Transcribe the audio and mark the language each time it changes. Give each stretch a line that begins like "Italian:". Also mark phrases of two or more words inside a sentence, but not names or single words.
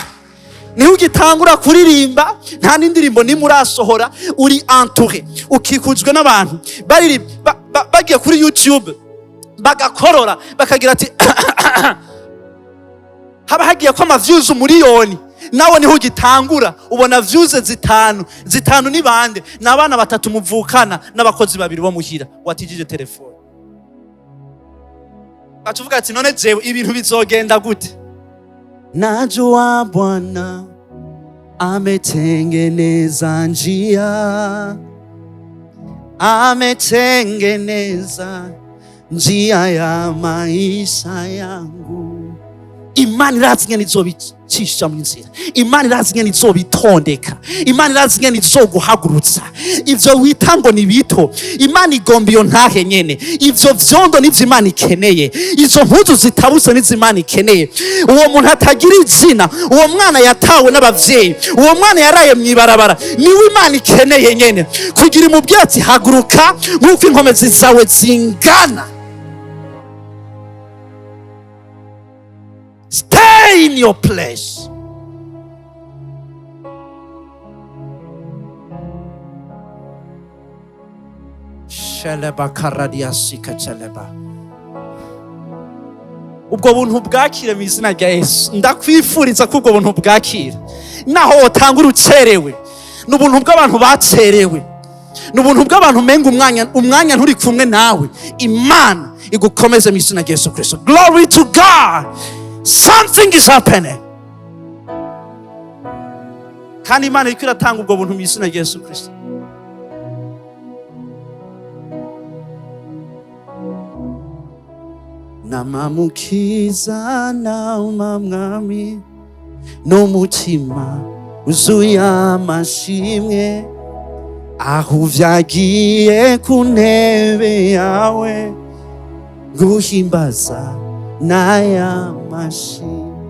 Rundi: Niho ugitangura kuririmba, nta n'indirimbo nimwe urasohora, uri entouré, ukikujwe n'abantu bagiye kuri YouTube bagakorora bakagira ati haba hagiye ko views umuriyoni, nawe niho ugitangura ubona views zitanu ni bande, n'abana 3 muvukana n'abakozi 2 bo muhira watijije telefone. Bacuvuga ati none jewe ibintu bizogenda gute?
Swahili: Najua Bwana ametengeneza njia, ametengeneza njia ya maisha yangu.
Rundi: Imana irazi ngene izobicisha mu nzira, Imana irazi ngene izobitondeka, Imana irazi ngene izoguhagurutsa. Ivyo wita ngo ni bito, Imana igomba iyo ntahe nyene. Ivyo vyondo nivyo Imana ikeneye, izo mpuzu zitabuse nivyo Imana ikeneye. Uwo muntu atagira izina, uwo mwana yatawe n'abavyeyi, uwo mwana yaraye mwibarabara, niwe Imana ikeneye nyene kugira imubwira ati haguruka nk'uko inkomezi zawe zingana.
English: Stay in your place. Shalaba karadiasika chalaba.
Rundi: Ubwo buntu bwakire mu izina rya Yesu. Ndakwifuriza ko ubwo buntu bwakira. Naho utanga urucerewe, n'ubuntu bw'abantu bacerewe, n'ubuntu bw'abantu menga umwanya nturi kumwe nawe. Imana igukomeze mu izina rya Yesu Kristo.
English: Glory to God. Something is happening.
Rundi: Kandi Imana iriko iratanga ubwo buntu mu izina rya Yesu Kristo. Namamukiza nauma mwami n'umutima uzuye amashimwe, aho vyagiye ku ntebe yawe guhimbaza naya mashi.